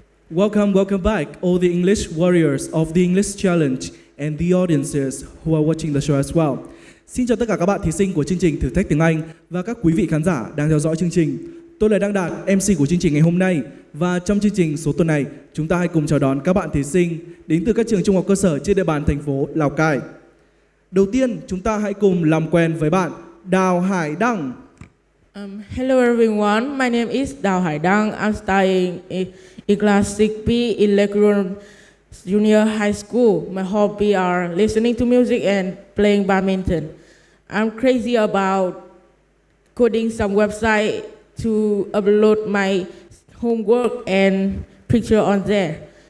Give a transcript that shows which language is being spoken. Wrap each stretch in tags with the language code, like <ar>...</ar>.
<en>welcome back, all the English warriors of the English Challenge and the audiences who are watching the show as well.</en> <vi>Xin chào tất cả các bạn thí sinh của chương trình Thử thách tiếng Anh và các quý vị khán giả đang theo dõi chương trình. Tôi là Đăng Đạt, MC của chương trình ngày hôm nay. Và trong chương trình số tuần này, chúng ta hãy cùng chào đón các bạn thí sinh đến từ các trường trung học cơ sở trên địa bàn thành phố Lào Cai. Đầu tiên, chúng ta hãy cùng làm quen với bạn Đào Hải Đăng.</vi> <en>Hello everyone, my name is Đào Hải Đăng. I'm studying in class 6B in Leguron Junior High School. My hobby are listening to music and playing badminton. I'm crazy about coding some website to upload my homework and picture on there.</en>